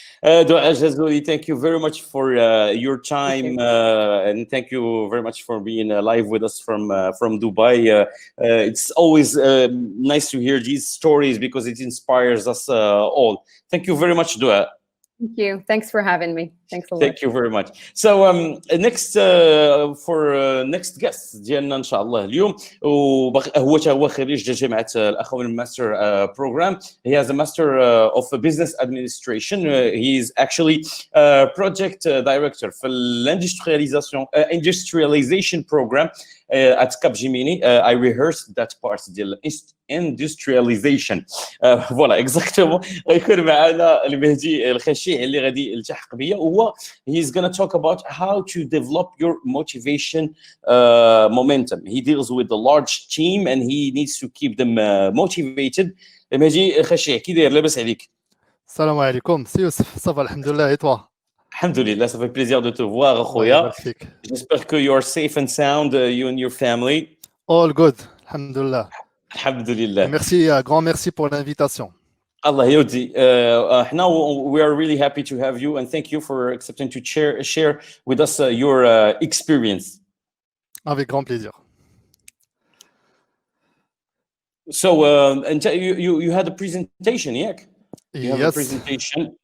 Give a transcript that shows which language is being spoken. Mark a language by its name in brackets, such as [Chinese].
[English] Douâa EL Jazouli, thank you very much for your time, and thank you very much for being live with us from Dubai. It's always nice to hear these stories because it inspires us all. Thank you very much, Douâa. Thank you. Thanks for having me. Thanks a lot. Thank you very much. So next for next guest [Arabic] ديالنا ان شاء الله اليوم هو خريج جامعة الأخوين Master Program. [English] He has a Master of Business Administration. He is actually project director for Industrialization Program at Capgemini. I rehearsed that part ديال industrialization. [Arabic] فوالا exactement. غيكون معنا المهدي الخشيع اللي غادي يلتحق بيا وهو [English] he's going to talk about how to develop your motivation momentum. He deals with a large team and he needs to keep them motivated. [Arabic] مهدي الخشيع كي داير لاباس عليك؟ السلام عليكم سي يوسف صافا الحمد لله [French] et toi? Alhamdulillah, ça fait plaisir de te voir, Khoya. J'espère que [English] you're safe and sound, you and your family. All good, alhamdulillah. Alhamdulillah. [French] Merci, grand merci pour l'invitation. [Arabic] Allah yodi. [English] Now we are really happy to have you and thank you for accepting to share with us your experience. [French] Avec grand plaisir. [English] So, and you had a presentation, yeah? You have a presentation.